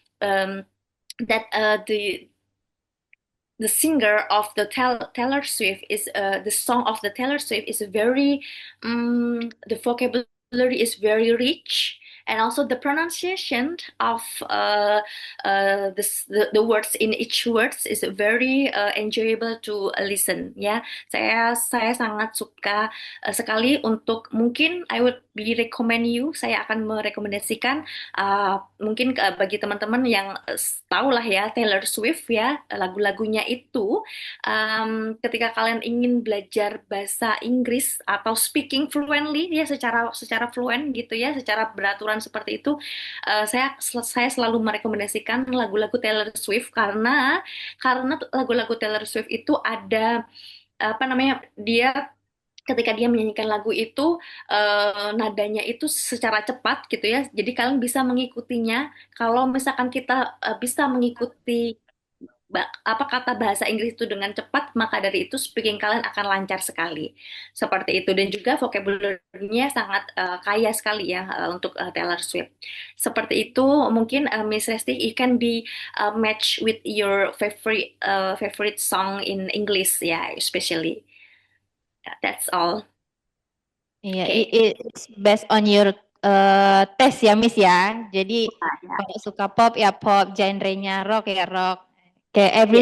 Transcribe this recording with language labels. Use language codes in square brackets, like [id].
[en] That the singer of the Taylor Swift is the song of the Taylor Swift is very the vocabulary is very rich, and also the pronunciation of the words in each words is very enjoyable to listen ya. [id] Saya sangat suka sekali. Untuk mungkin [en] I would be recommend you, [id] saya akan merekomendasikan mungkin bagi teman-teman yang tahu lah ya Taylor Swift ya, lagu-lagunya itu, ketika kalian ingin belajar bahasa Inggris atau [en] speaking fluently [id] ya, secara fluent gitu ya, secara beraturan seperti itu, saya selalu merekomendasikan lagu-lagu Taylor Swift, karena lagu-lagu Taylor Swift itu ada apa namanya, ketika dia menyanyikan lagu itu nadanya itu secara cepat gitu ya, jadi kalian bisa mengikutinya. Kalau misalkan kita bisa mengikuti apa kata bahasa Inggris itu dengan cepat, maka dari itu speaking kalian akan lancar sekali. Seperti itu. Dan juga vocabulary-nya sangat kaya sekali ya untuk Taylor Swift. Seperti itu. Mungkin [en] Miss Resti, you can be match with your favorite song in English ya, especially. That's all. [id] Iya, [en] Okay. it's based on your test ya, Miss ya. [id] Jadi kalau suka pop ya pop, genrenya rock ya rock. [en] Okay, every